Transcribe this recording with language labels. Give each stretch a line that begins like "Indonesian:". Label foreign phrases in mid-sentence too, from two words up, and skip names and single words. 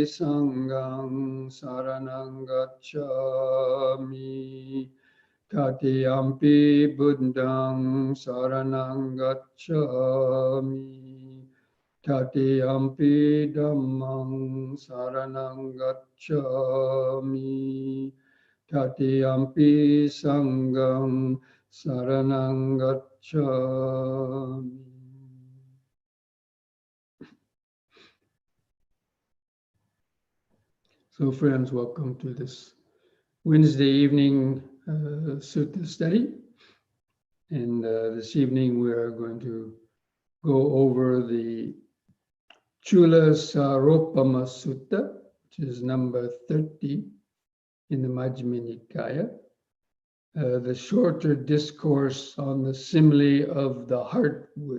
Pali: Sanghang saranang gacchami, Tatiyampi Buddhang saranang gacchami, Tatiyampi Dhammang saranang gacchami, Tatiyampi Sanghang saranang gacchami.
English: So friends, welcome to this Wednesday evening Sutta study. And this evening we are going to go over the Culasaropama Sutta, which is number 30 in the Majjhima Nikaya, the shorter discourse on the simile of the heartwood.